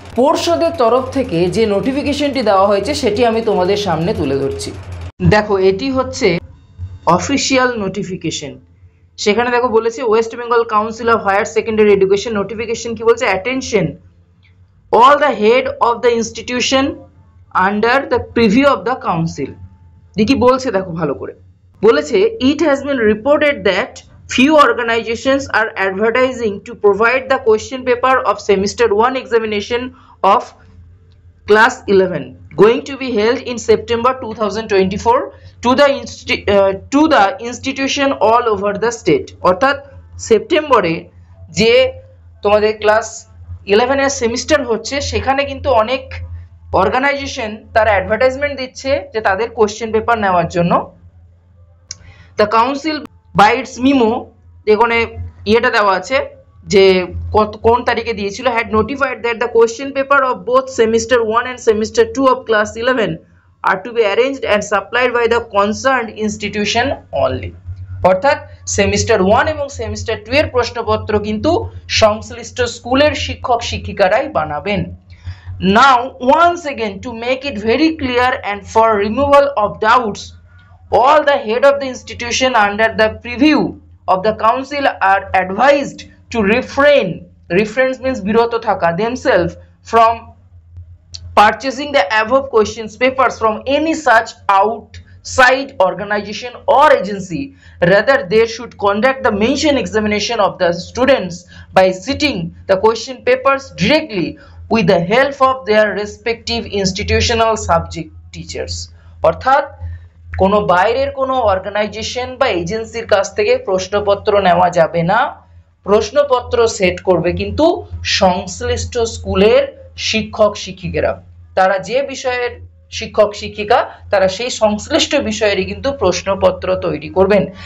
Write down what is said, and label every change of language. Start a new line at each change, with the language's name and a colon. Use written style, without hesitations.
Bangla: পর্ষদের তরফ থেকে যে নোটিফিকেশনটি দেওয়া হয়েছে সেটি আমি তোমাদের সামনে তুলে ধরছি। দেখো, এটি হচ্ছে অফিসিয়াল নোটিফিকেশন। সেখানে দেখো বলেছে
English: West Bengal council of higher secondary education notification
Bangla: কি বলছে,
English: Attention all the head of the institution under the preview of the council.
Bangla: দেখি বলছে, দেখো ভালো করে বলেছে,
English: It has been reported that few organizations are advertising to provide the question paper of semester 1 examination of class 11 going to be held in September 2024 to the institution all over the state।
Bangla: অর্থাৎ সেপ্টেম্বরে যে তোমাদের class 11-এর semester হচ্ছে সেখানে কিন্তু অনেক organisation তারা advertisement দিচ্ছে যে তাদের কোশ্চেন পেপার নেওয়ার জন্য।
English: the council by its memo,
Bangla: এখানে ইয়েটা দেওয়া আছে যে কোন তারিখে দিয়েছিল,
English: Had notified that the question paper of both semester 1 and semester 2 of class 11 are to be arranged and supplied by the concerned institution only।
Bangla: অর্থাৎ সেমিস্টার 1 এবং সেমিস্টার 2 এর প্রশ্নপত্র কিন্তু সংশ্লিষ্ট স্কুলের শিক্ষক শিক্ষিকারাই বানাবেন।
English: Now once again, to make it very clear and for removal of doubts, all the head of the institution under the preview of the council are advised to refrain means
Bangla: বিরত থাকা
English: themselves from purchasing the above questions papers from any such outside organization or agency. Rather, they should conduct the mentioned examination of the students by sitting the question papers directly with the help of their respective institutional subject teachers।
Bangla: অর্থাৎ কোনো বাইরের কোনো organisation বা এজেন্সির কাছ থেকে প্রশ্নপত্র নেওয়া যাবে না। প্রশ্নপত্র সেট করবে কিন্তু সংশ্লিষ্ট স্কুলের শিক্ষক শিক্ষিকারা। তারা যে বিষয়ের শিক্ষক শিক্ষিকা তারা সেই সংশ্লিষ্ট বিষয়েরই কিন্তু প্রশ্নপত্র তৈরি করবেন।